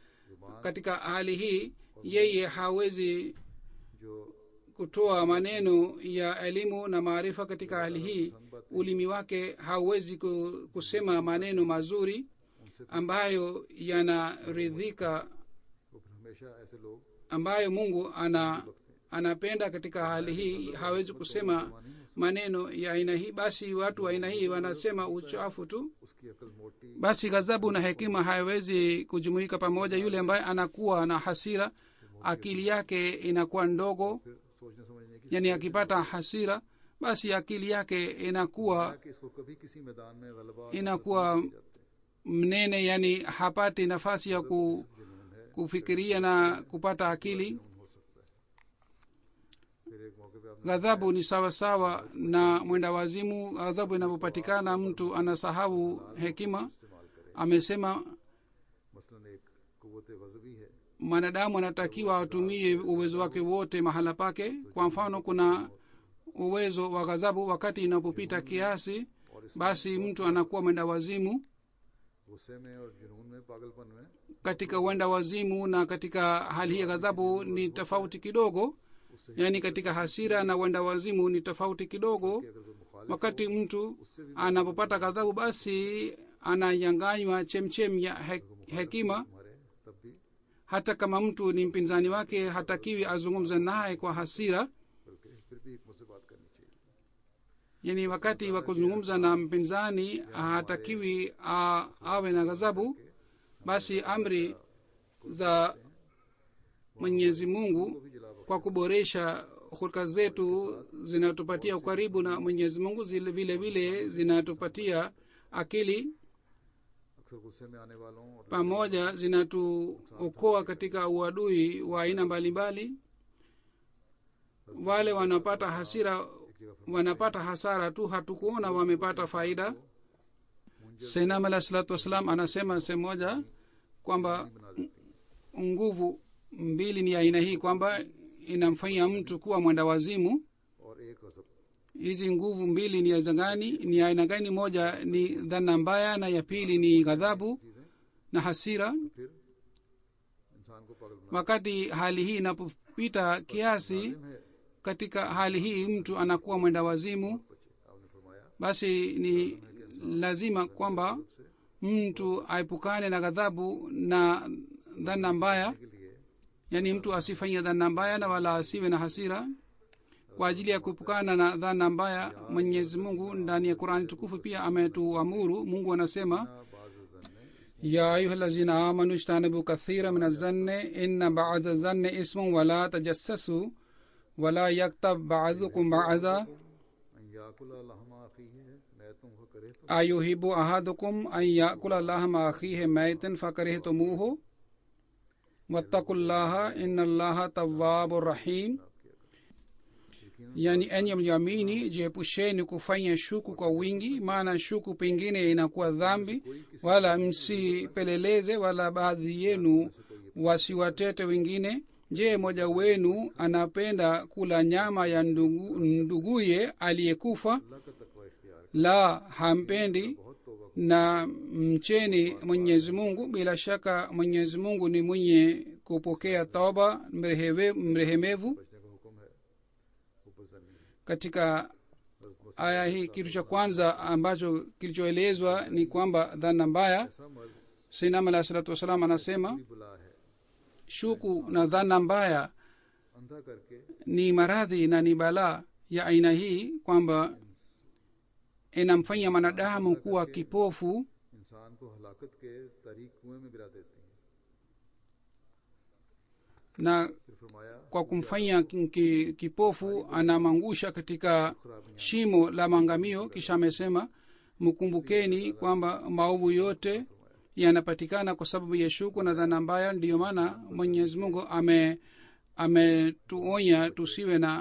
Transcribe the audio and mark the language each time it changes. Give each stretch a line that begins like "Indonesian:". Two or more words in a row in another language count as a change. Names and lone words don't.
Swahili: Katika hali hii yeye hawezi
Urdu: جو
Swahili: kutoa maneno ya elimu na maarifa katika hali hii ulimi wake hauwezi kusema maneno mazuri ambayo yanaridhika
Urdu: وہ پھر ہمیشہ ایسے لوگ
Swahili: ambayo mungu anapenda katika hali hii hawezi kusema maneno ya aina hii basi watu wa aina hii wanasema uchafu tu
Urdu: اس کی عقل موٹی
Swahili: basi ghadhabu na hekima haiwezi kujumuika pamoja yule ambaye anakuwa na hasira akili yake inakuwa ndogo
Urdu: پھر سوچنے سمجھنے کی
Swahili: yani akipata hasira basi akili yake inakuwa
Urdu: کہ اس کو کبھی کسی میدان میں غلبہ
Swahili: inakuwa mnene yani hapati nafasi ya kufikiria na kupata akili
Urdu: ہو سکتا ہے پھر ایک موقعے پہ آپ نے
Swahili: ghadhabu ni sawasawa na mwenda wazimu ghadhabu inapopatikana mtu anasahau hekima
Urdu: استعمال کریں
Swahili: amesema
Urdu: مثلاً ایک قوت غضبی ہے
Swahili: mwanadamu anatakiwa atumie uwezo wake wote mahala pake kwa mfano kuna uwezo wa ghadhabu wakati inapopita kiasi basi mtu anakuwa mwenda wazimu
Urdu: غصے میں اور جنون میں پاگل پن میں
Swahili: katika uenda wazimu na katika hali hii ya ghadhabu ni tofauti kidogo yaani katika hasira na uenda wazimu ni tofauti kidogo
Urdu: کہ اگر کوئی مخالف
Swahili: wakati mtu anapopata ghadhabu basi ananyanganywa chemchem ya hekima
Urdu: ہمارے تب بھی
Swahili: hata kama mtu ni mpinzani wake hatakiwi azungumze naye kwa hasira
Urdu: بلکہ پھر بھی حکمت سے بات کرنی چاہیے
Swahili: yani wakati wa kuzungumza na mpinzani hatakiwi awe na ghadhabu basi amri za mwenyezi mungu kwa kuboresha hulka zetu zinatupatia ukaribu na mwenyezi mungu vile vile zinatupatia akili
Urdu: اکثر غصے میں آنے والوں اور
Swahili: pamoja zinatuokoa katika uadui wa aina mbalimbali wale wanapata hasira wanapata hasara tu hatukuona wamepata faida senam
Arabic: عليه الصلاة والسلام
Swahili: anasema sehemu moja kwamba nguvu mbili ni aina hii kwamba inamfanya mtu kuwa mwenda wazimu
Urdu: اور ایک غضب
Swahili: hizi nguvu mbili ni ni aina gani moja ni dhana mbaya na ya pili ni ghadhabu na hasira
Urdu: پھر انسان کو پاگل بنا
Swahili: wakati hali hii inapopita kiasi
Urdu: ہے
Swahili: katika hali hii mtu anakuwa mwenda wazimu
Urdu: آپ نے فرمایا
Swahili: basi ni lazima kwamba mtu aepukane na ghadhabu na dhana mbaya
Urdu: کے لیے
Swahili: yaani mtu asifanye dhana mbaya na wala asiwe na hasira kwa ajili ya kuepukana na dhana mbaya mwenyezi mungu ndani ya qurani tukufu pia ametuamuru mungu anasema
Arabic: بعض الظن يا أيها الذين آمنوا اجتنبوا كثيرا من الظن إن بعض الظن إثم ولا تجسسوا ولا يغتب بعضكم بعضا أن يأكل لحم أخيه ميتا فكرهتم أيحب أحدكم أن يأكل لحم أخيه ميتا فكرهتموه واتقوا الله إن الله تواب رحيم
Swahili: yani enye mliamini jiepusheni kufanya shuku kwa wingi maana shuku pengine inakuwa dhambi wala msipeleleze wala baadhi yenu wasiwatete wengine je moja wenu anapenda kula nyama ya nduguye aliyekufa
Urdu: اللہ کا تقویٰ اختیار
Swahili: la hampendi
Urdu: بہت توبہ
Swahili: na mcheni mwenyezi mungu bila shaka mwenyezi mungu ni mwenye kupokea toba mrehemevu
Urdu: بچنے کا حکم ہے اوپر ظنی
Swahili: katika aya hii kitu cha kwanza ambacho kilichoelezwa ni kwamba dhana mbaya
Urdu: ایسا مرض
Swahili: sinam
Arabic: عليه الصلاة والسلام
Swahili: anasema
Urdu: کی بلا ہے
Swahili: shuku na dhana mbaya
Urdu: اندھا کر کے
Swahili: ni maradhi na ni balaa ya aina hii kwamba inamfanya mwanadamu kuwa kipofu
Urdu: انسان کو ہلاکت کے تاریک کنویں میں گرا دیتی ہے
Swahili: na
Urdu: پھر فرمایا
Swahili: kwa kumfanya kipofu anamangusha katika shimo la maangamio kisha amesema mkumbukeni kwamba maovu yote yanapatikana kwa sababu ya shuku na dhana mbaya ndiyo maana mwenyezi mungu ametuonya tusiwe na